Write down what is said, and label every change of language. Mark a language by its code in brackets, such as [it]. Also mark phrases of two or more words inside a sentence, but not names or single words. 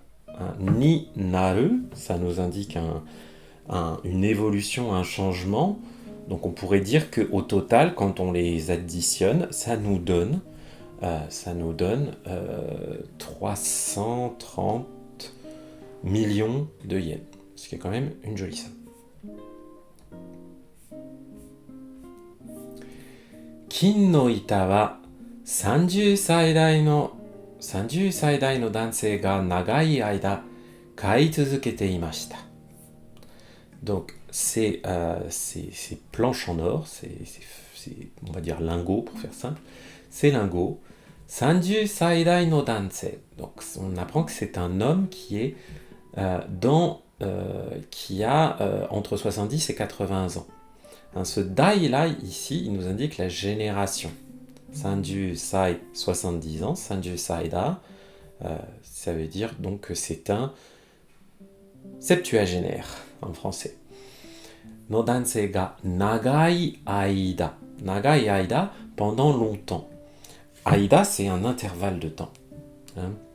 [ja] になる, [fr] ça nous indique une évolution, un changement. Donc on pourrait dire qu'au total, quand on les additionne, ça nous donne ça nous donne 330 millions de yens, ce qui est quand même une jolie somme. [ja] 金の板は30歳代の男性が長い間買い続けていました。 [fr] Donc, ces planches en or, on va dire lingots pour faire simple, ces lingots, [ja] 30 歳代の男性. [fr] Donc, on apprend que c'est un homme qui a entre 70 et 80 ans. Hein, ce dai là, ici, il nous indique la génération. [ja] 30 歳, 70 ans, 30歳だ, [fr] ça veut dire donc que c'est un septuagénaire en français. [ja] の男性が長い間. 長い間, [fr] pendant longtemps. Aida, c'est un intervalle de temps. Hein.